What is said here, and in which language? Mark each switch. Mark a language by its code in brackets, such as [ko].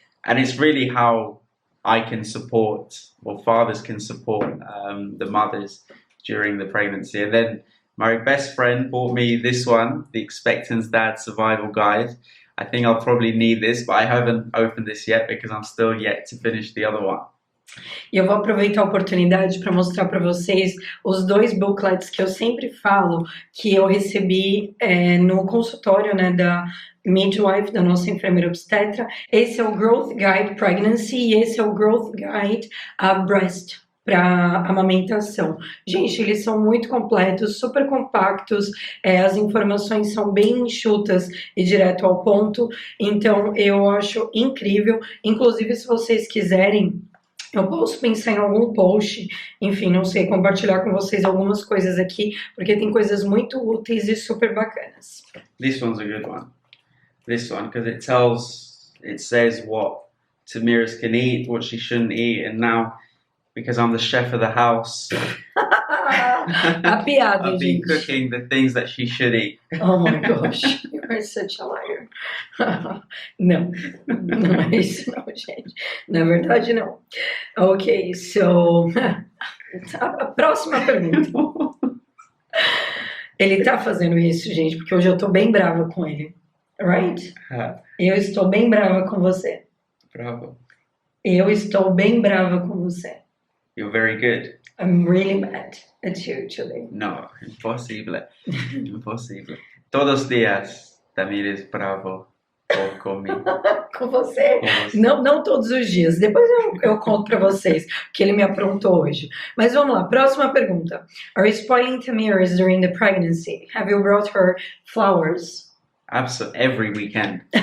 [en] And it's really how I can support, or fathers can support the mothers during the pregnancy. And then my best friend bought me this one, the Expectant Dad Survival Guide. I think I'll probably need this, but I haven't opened this yet because I'm still yet to finish the other one. [pt] E eu vou aproveitar a oportunidade para mostrar para vocês os dois booklets que eu sempre falo que eu recebi no consultório, né, da midwife, da nossa enfermeira obstetra. Esse é o Growth Guide Pregnancy e esse é o Growth Guide Breast para amamentação. Gente, eles são muito completos, super compactos, as informações são bem enxutas e direto ao ponto, então eu acho incrível. Inclusive, se vocês quiserem, eu posso pensar em algum post, enfim, não sei, compartilhar com vocês algumas coisas aqui, porque tem coisas muito úteis e super bacanas. [en] This one's a good one. This one, because it says what Thamires can eat, what she shouldn't eat, and now, because I'm the chef of the house, [pt] A piada, [en] I've been [pt] gente. [en] cooking the things that she should eat. Oh my gosh, you are such a liar. [pt] Não, não é isso não, gente. Na verdade, não. [en] Ok, so... [pt] A próxima pergunta. Ele tá fazendo isso, gente, porque hoje eu tô bem brava com ele. Right? Eu estou bem brava com você. Bravo. Eu estou bem brava com você. [en] You're very good. I'm really mad at you today. [pt] No, imposible. Imposible. Todos os dias, Thamires bravo comigo. Com você? Com você. Não todos os dias. Depois eu conto pra vocês o que ele me aprontou hoje. Mas vamos lá, próxima pergunta. [en] Are you spoiling Thamires during the pregnancy? Have you brought her flowers? Absolutely, every weekend.